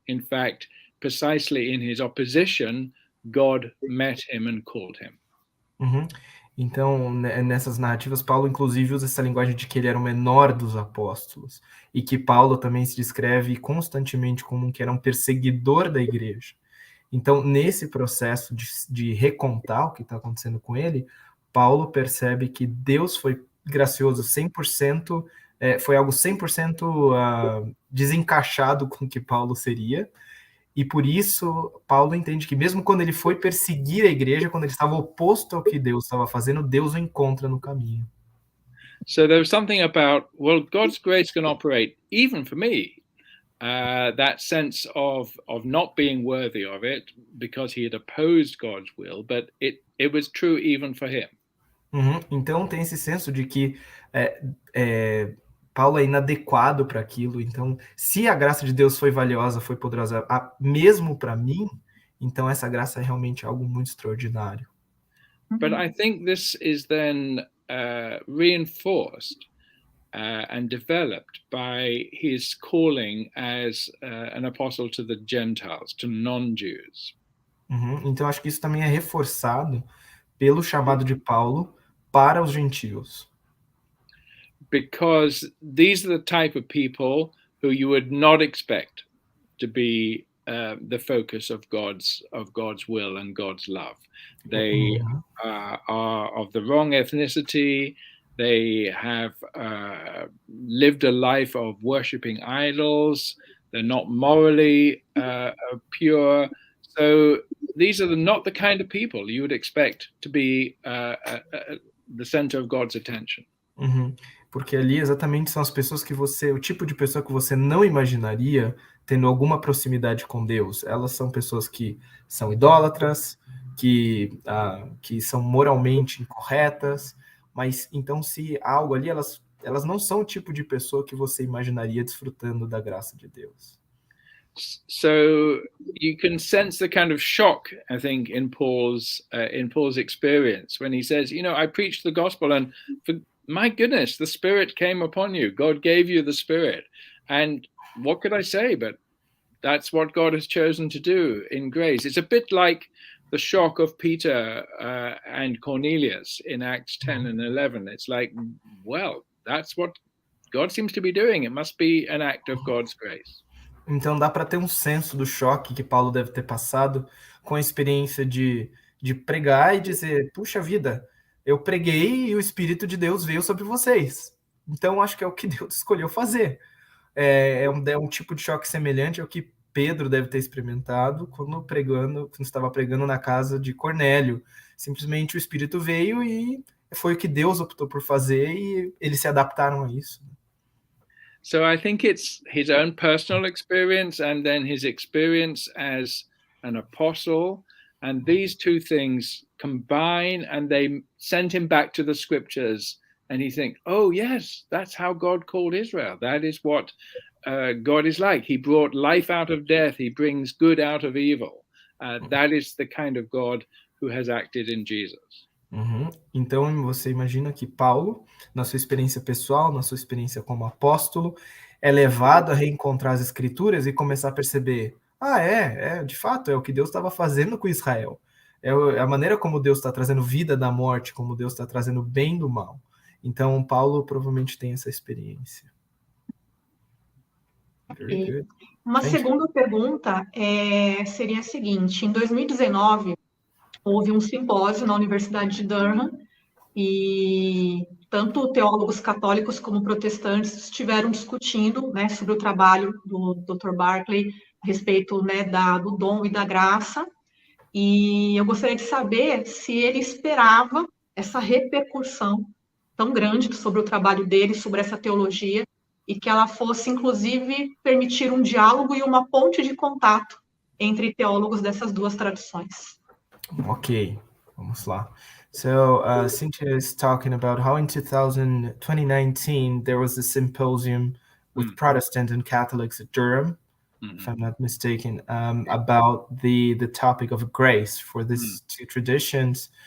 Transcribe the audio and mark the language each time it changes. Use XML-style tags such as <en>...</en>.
<en>In fact, precisely in his opposition, God met him and called him.</en> <pt>Então, nessas narrativas, Paulo inclusive usa essa linguagem de que ele era o menor dos apóstolos, e que Paulo também se descreve constantemente como que era um perseguidor da igreja. Então, nesse processo de recontar o que está acontecendo com ele, Paulo percebe que Deus foi gracioso 100%, foi algo 100% desencaixado com o que Paulo seria, e por isso Paulo entende que mesmo quando ele foi perseguir a igreja, quando ele estava oposto ao que Deus estava fazendo, Deus o encontra no caminho.</pt> <en>So there was something about, well, God's grace can operate even for me. That sense of not being worthy of it because he had opposed God's will, but it was true even for him.</en> <pt>Então tem esse senso de que Paulo é inadequado para aquilo. Então, se a graça de Deus foi valiosa, foi poderosa, mesmo para mim, então essa graça é realmente algo muito extraordinário.</pt> <en>But I think this is then reinforced and developed by his calling as an apostle to the Gentiles, to non-Jews.</en> <pt>Então acho que isso também é reforçado pelo chamado de Paulo para os gentios.</pt> <en>Because these are the type of people who you would not expect to be the focus of God's will and God's love. They are of the wrong ethnicity. They have lived a life of worshipping idols. They're not morally pure. So these are not the kind of people you would expect to be the center of God's attention.</en> <pt>Porque ali exatamente são as pessoas que o tipo de pessoa que você não imaginaria tendo alguma proximidade com Deus. Elas são pessoas que são idólatras, que são moralmente incorretas, mas então se há algo ali, elas não são o tipo de pessoa que você imaginaria desfrutando da graça de Deus.</pt> <en>So you can sense the kind of shock, I think, in Paul's experience when he says, I preached the gospel and my goodness, the Spirit came upon you. God gave you the Spirit. And what could I say? But that's what God has chosen to do in grace. It's a bit like the shock of Peter and Cornelius in Acts 10 and 11. It's like, well, that's what God seems to be doing. It must be an act of God's grace.</en> <pt>Então dá para ter um senso do choque que Paulo deve ter passado com a experiência de pregar e dizer, puxa vida, eu preguei e o Espírito de Deus veio sobre vocês. Então, acho que é o que Deus escolheu fazer. É um tipo de choque semelhante ao que Pedro deve ter experimentado quando estava pregando na casa de Cornélio. Simplesmente o Espírito veio e foi o que Deus optou por fazer e eles se adaptaram a isso.</pt> <en>So I think it's his own personal experience and then his experience as an apostle. And these two things combine and they send him back to the scriptures. And he thinks, oh, yes, that's how God called Israel. That is what God is like. He brought life out of death. He brings good out of evil. That is the kind of God who has acted in Jesus.</en> <pt>Então, você imagina que Paulo, na sua experiência pessoal, na sua experiência como apóstolo, é levado a reencontrar as escrituras e começar a perceber, de fato, é o que Deus estava fazendo com Israel. É a maneira como Deus está trazendo vida da morte, como Deus está trazendo bem do mal. Então, Paulo provavelmente tem essa experiência. Uma segunda pergunta seria a seguinte. Em 2019, houve um simpósio na Universidade de Durham e tanto teólogos católicos como protestantes estiveram discutindo, sobre o trabalho do Dr. Barclay a respeito, do dom e da graça. E eu gostaria de saber se ele esperava essa repercussão tão grande sobre o trabalho dele, sobre essa teologia, e que ela fosse, inclusive, permitir um diálogo e uma ponte de contato entre teólogos dessas duas tradições. Ok. Vamos lá.</pt> <en>So Cynthia is talking about how in 2019 there was a symposium with Protestants and Catholics at Durham, if I'm not mistaken, about the topic of grace for these two traditions.</en>